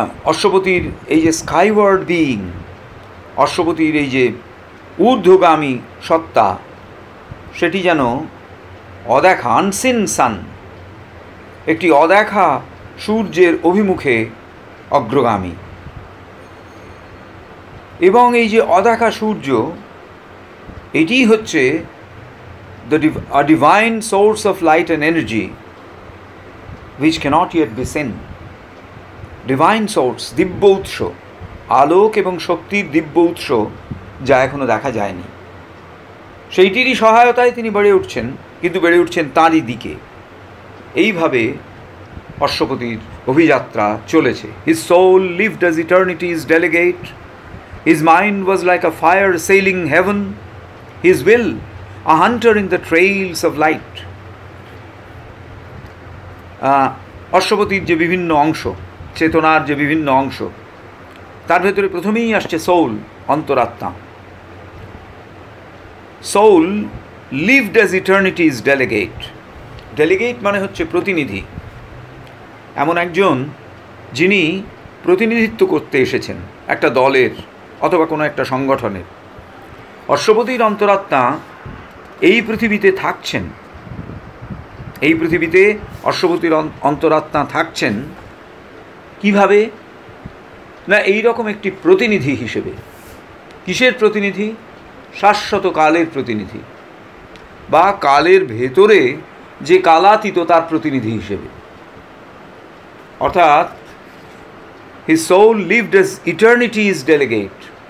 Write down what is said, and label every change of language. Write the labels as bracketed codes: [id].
[bn] অশ্বপতির এই যে স্কাইওয়ার্ড বিইং, অশ্বপতির এই যে ঊর্ধ্বগামী সত্তা, সেটি যেন অদেখা, [en] unseen sun, [bn] একটি অদেখা সূর্যের অভিমুখে অগ্রগামী। এবং এই যে অদেখা সূর্য, এটি হচ্ছে [en] a divine source of light and energy which cannot yet be seen. [bn] Divine source, দিব্য উৎস, আলোক এবং শক্তির দিব্য উৎস, যা এখনও দেখা যায়নি। সেইটিরই সহায়তায় তিনি বেড়ে উঠছেন, কিন্তু বেড়ে উঠছেন তাঁরই দিকে। এইভাবে অশ্বপতির অভিযাত্রা চলেছে। [en] His soul lived as eternity's delegate. His mind was like a fire sailing heaven. His will a hunter in the trails of light. [bn] অশ্বপতির যে বিভিন্ন অংশ, চেতনার যে বিভিন্ন অংশ, তার ভেতরে প্রথমেই আসছে soul, অন্তরাত্মা। [en] Soul lived as eternity's delegate. [bn] Delegate মানে হচ্ছে প্রতিনিধি, এমন একজন যিনি প্রতিনিধিত্ব করতে এসেছেন একটা দলের অথবা কোনো একটা সংগঠনের। অশ্বপতির অন্তরাত্মা এই পৃথিবীতে থাকছেন, এই পৃথিবীতে অশ্বপতির অন্তরাত্মা থাকছেন কিভাবে না, এই রকম একটি প্রতিনিধি হিসেবে। কিসের প্রতিনিধি? শাশ্বত কালের প্রতিনিধি, বা কালের ভেতরে যে কালাতীত তার প্রতিনিধি হিসেবে। অর্থাৎ [en] his soul lived as eternity's delegate.